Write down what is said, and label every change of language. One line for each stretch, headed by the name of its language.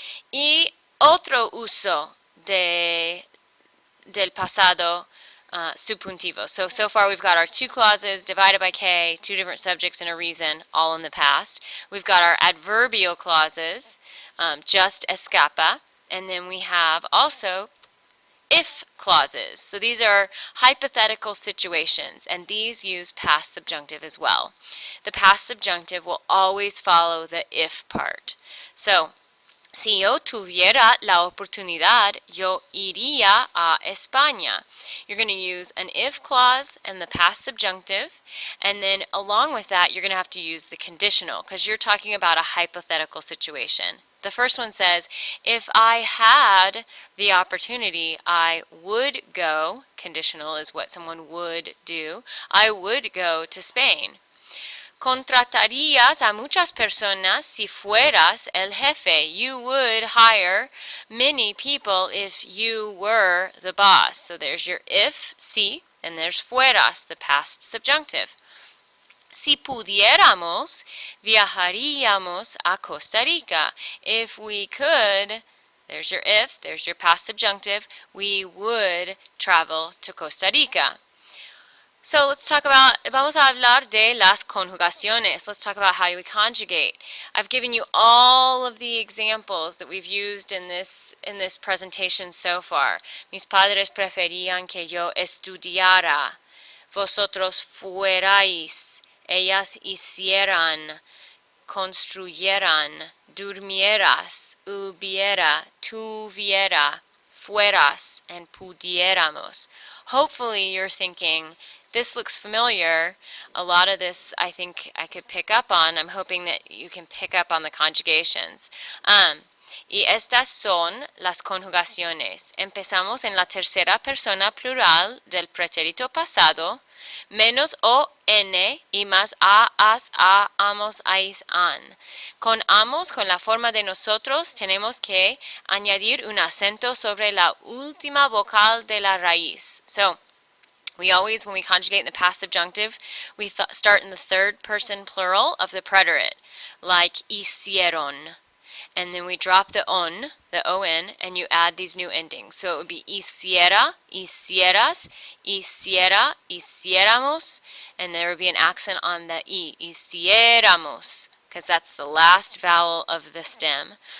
Spanish: Y otro uso del pasado subjuntivo.
English: So far we've got our two clauses divided by K, two different subjects and a reason, all in the past. We've got our adverbial clauses, just escapa, and then we have also if clauses. So these are hypothetical situations, and these use past subjunctive as well. The past subjunctive will always follow the if part.
Spanish: So, si yo tuviera la oportunidad, yo iría a España.
English: You're going to use an if clause and the past subjunctive, and then along with that, you're going to have to use the conditional because you're talking about a hypothetical situation. The first one says, if I had the opportunity, I would go, conditional is what someone would do, I would go to Spain.
Spanish: Contratarías a muchas personas si fueras el jefe.
English: You would hire many people if you were the boss. So there's your if, si, and there's fueras, the past subjunctive.
Spanish: Si pudiéramos, viajaríamos a Costa Rica.
English: If we could, there's your if, there's your past subjunctive, we would travel to Costa Rica. So let's talk about,
Spanish: vamos a hablar de las conjugaciones.
English: Let's talk about how we conjugate. I've given you all of the examples that we've used in this presentation so far.
Spanish: Mis padres preferían que yo estudiara. Vosotros fuerais. Ellas hicieran. Construyeran. Durmieras. Hubiera. Tuviera. Fueras. And pudiéramos.
English: Hopefully you're thinking, this looks familiar. A lot of this I think I could pick up on. I'm hoping that you can pick up on the conjugations.
Spanish: Y estas son las conjugaciones. Empezamos en la tercera persona plural del pretérito pasado, menos o, n, y más a, as, a, amos, ais, an. Con amos, con la forma de nosotros, tenemos que añadir un acento sobre la última vocal de la raíz.
English: So, we always, when we conjugate in the past subjunctive, we start in the third person plural of the preterite, like hicieron. And then we drop the on, and you add these new endings. So it would be hiciera, hicieras, hiciera, hiciéramos, and there would be an accent on the I, hiciéramos, because that's the last vowel of the stem.